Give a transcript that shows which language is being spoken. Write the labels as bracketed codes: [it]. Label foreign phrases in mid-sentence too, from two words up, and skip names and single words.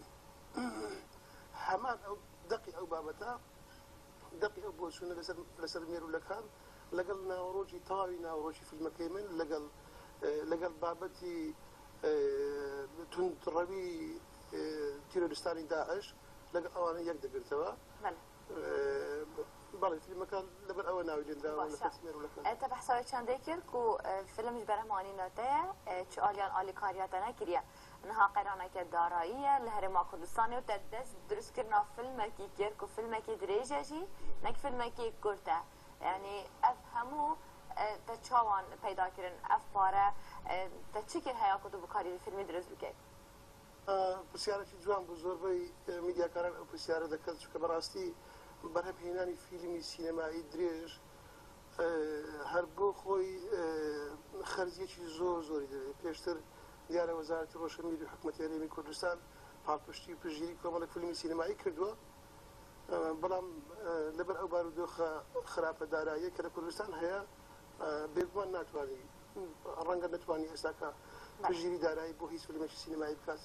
[ckb] هەمان ئەو دەقی ئەو بابەتە دەقی ئەو بۆچوونە لەسەر مێرولەکان لەگەڵ ناوەڕۆژی تاوی ناوەڕۆژی فیلمەکەی من لەگەڵ بابەتی توندڕەوی تیرۆریستانی داعش لەگەڵ ئەوانە یەک دەگرتەوە. بەڵێ فیلمەکان لەبەر ئەوە ناوی لێنراوە لەسەر مێرولەکان. [ku] Te behsavê çandê kir ku filmî ji berhemanînê te ye çi aliyan alîkariya te nekiriye niha qeraneke darayî ye li Herêma Kurdistanê te dest dirustkirina filmekî kir ku filmekî dirêj e jî nek filmekî kurd e yanî ev hemû te çawan peyda kirin ev pare te çi kir heya ku tu bikarî filmî dirêj bike؟ [ckb] پرسیارێکی جوان بوو زۆربەی میدیاکاران ئەو پرسیارە دەکەن چونکە بەڕاستی بەرهەمهێنانی فیلمی سینەمایی درێژ هەر بۆ خۆی خەرجیەکی زۆری دەوێت. پێشتر دیارە وەزارەتی ڕۆشنبیری و حکوومەتی هەرێمی کوردستان پاڵپشتی و پژگیری کۆمەڵێک فیلمی سینەمایی کردووە بەڵام لەبەر ئەو بارودۆخە خراپە داراییە کە لە کوردستان هەیە بێگومان ناتوانێت ڕەنگە نەتوانانی ئێستاکە پژگیری دارایی بۆ هیچ فیلمێکی سینەمایی بکاتن.